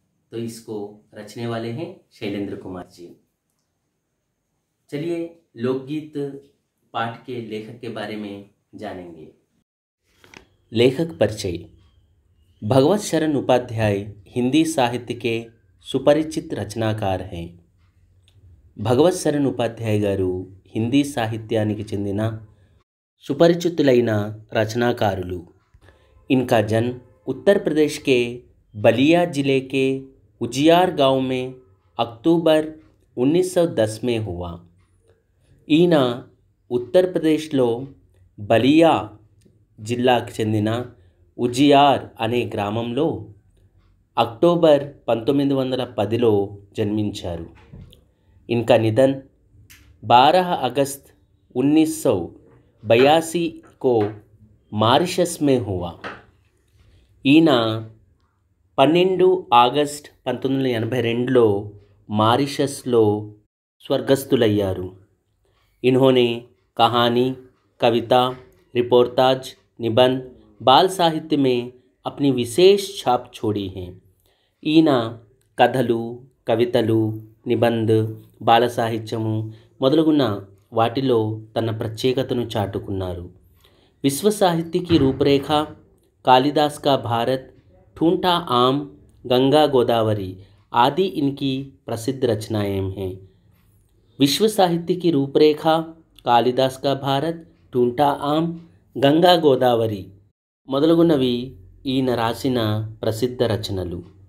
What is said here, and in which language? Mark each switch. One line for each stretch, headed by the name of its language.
Hindi: तो इसको रचने वाले हैं शैलेंद्र कुमार जी। चलिए लोकगीत पाठ के लेखक के बारे में जानेंगे। लेखक परिचय। भगवत शरण उपाध्याय हिंदी साहित्य के सुपरिचित रचनाकार हैं।
Telugu: భగవత్ శరణ్ ఉపాధ్యాయ గారు హిందీ సాహిత్యానికి చెందిన సుపరిచితులైన రచనాకారులు।
Hindi: इनका जन्म उत्तर प्रदेश के बलिया जिले के उजियार गांव में अक्टूबर 1910 में हुआ।
Telugu: ఈయన ఉత్తరప్రదేశ్లో బలియా జిల్లాకు చెందిన ఉజియార్ అనే గ్రామంలో अक्टूबर 1910లో జన్మించారు।
Hindi: इनका निधन 12 अगस्त 1982 को मॉरिशस में हुआ।
Telugu: ఈయన 12 ఆగస్ట్ 1982లో मॉरिशसలో स्वर्गस्थुलయ్యారు।
Hindi: इन्होंने कहानी, कविता, रिपोर्टाज, निबंध, बाल साहित्य में अपनी विशेष छाप छोड़ी है।
Telugu: ఈయన కథలు, కవితలు, నిబంధ, బాల సాహిత్యము మొదలగున్న వాటిలో తన ప్రత్యేకతను చాటుకున్నారు।
Hindi: विश्व साहित्य की रूपरेखा, कालिदास का भारत, ठूंठा आम, गंगा गोदावरी आदि इनकी प्रसिद्ध रचनाएं हैं।
Telugu: विश्व साहित्य की रूपरेखा, कालिदास का भारत, ठूंठा आम, गंगा गोदावरी మొదలగునవి ఈయన రాసిన ప్రసిద్ధ రచనలు।